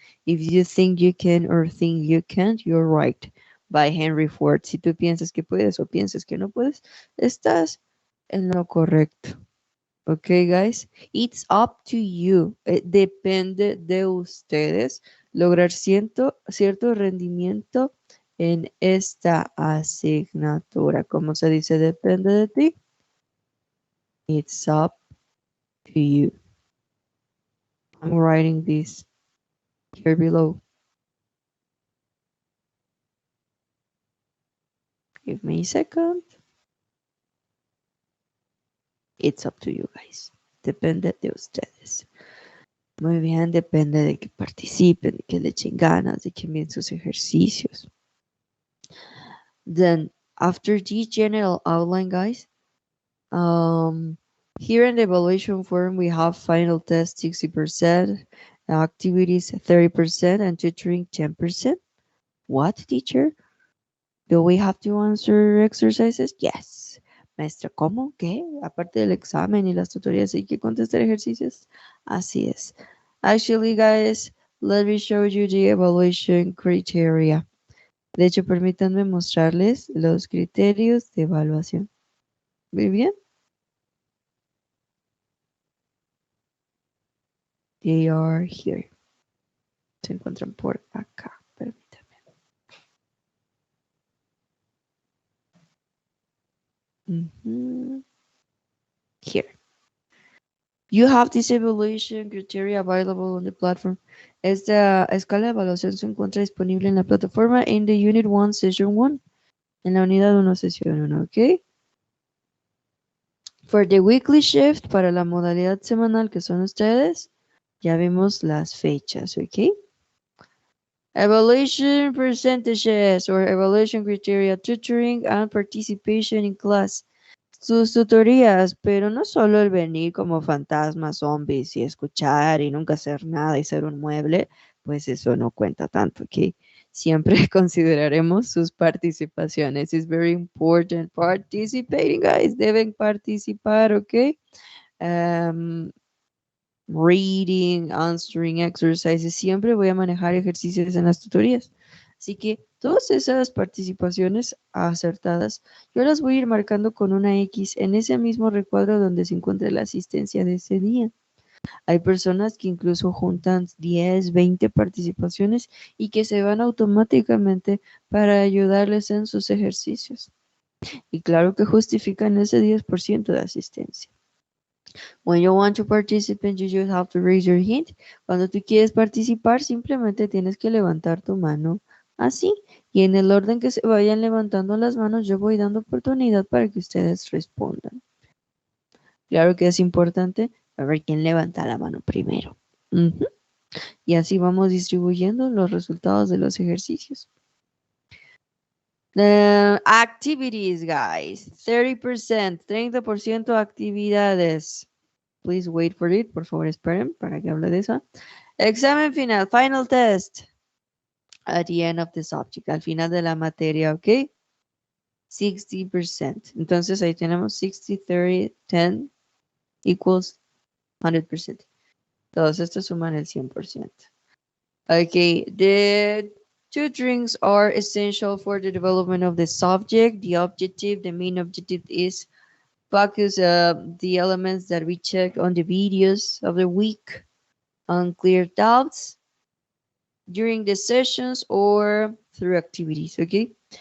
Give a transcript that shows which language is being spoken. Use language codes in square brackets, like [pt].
[en] If you think you can or think you can't, you're right. By Henry Ford. [es] Si tú piensas que puedes o piensas que no puedes, estás en lo correcto. [en] Okay, guys, it's up to you. [es] Depende de ustedes lograr cierto rendimiento en esta asignatura. ¿Cómo se dice? Depende de ti. [en] It's up to you. I'm writing this here below. Give me a second. It's up to you, guys. [es] Depende de ustedes. Muy bien, depende de que participen, de que le echen ganas, de que miren sus ejercicios. [en] Then, after this general outline, guys, here in the evaluation form, we have final test 60%, activities 30%, and tutoring 10%. What, teacher? Do we have to answer exercises? [es] Yes. Maestra, ¿cómo? ¿Qué? Aparte del examen y las tutorías, ¿hay que contestar ejercicios? Así es. [en] Actually, guys, let me show you the evaluation criteria. [es] De hecho, permítanme mostrarles los criterios de evaluación. Muy bien. [en] They are here. [es] Se encuentran por acá. Permítanme. [en] Here. You have this evaluation criteria available on the platform. [es] Esta escala de evaluación se encuentra disponible en la plataforma en [en] the Unit 1, Session 1. [es] En la unidad 1, sesión 1, ¿ok? [en] For the weekly shift, [es] para la modalidad semanal que son ustedes, ya vimos las fechas, ¿ok? [en] Evaluation percentages or evaluation criteria, tutoring and participation in class. [es] Sus tutorías, pero no solo el venir como fantasmas, zombies y escuchar y nunca hacer nada y ser un mueble, pues eso no cuenta tanto, ¿ok? Siempre consideraremos sus participaciones. [en] It's very important. Participating, guys. [es] Deben participar, ¿ok? [en] Reading, answering exercises. [es] Siempre voy a manejar ejercicios en las tutorías. Así que todas esas participaciones acertadas, yo las voy a ir marcando con una X en ese mismo recuadro donde se encuentra la asistencia de ese día. Hay personas que incluso juntan 10, 20 participaciones y que se van automáticamente para ayudarles en sus ejercicios. Y claro que justifican ese 10% de asistencia. [en] When you want to participate, you just have to raise your hand. [es] Cuando tú quieres participar, simplemente tienes que levantar tu mano así. Y en el orden que se vayan levantando las manos, yo voy dando oportunidad para que ustedes respondan. Claro que es importante saber quién levanta la mano primero. Y así vamos distribuyendo los resultados de los ejercicios. [en] Activities, guys. 30%, 30% actividades. Please wait for it. [es] Por favor, esperen para que hable de eso. Examen final, final test. [en] At the end of the subject, [es] al final de la materia, [en] ¿ok? 60%. [es] Entonces ahí tenemos 60, 30, 10 equals 100%. Todos estos suman el 100%. [en] Okay, the tutorings are essential for the development of the subject. The objective, the main objective is focus the elements that we check on the videos of the week, unclear doubts during the sessions or through activities, okay?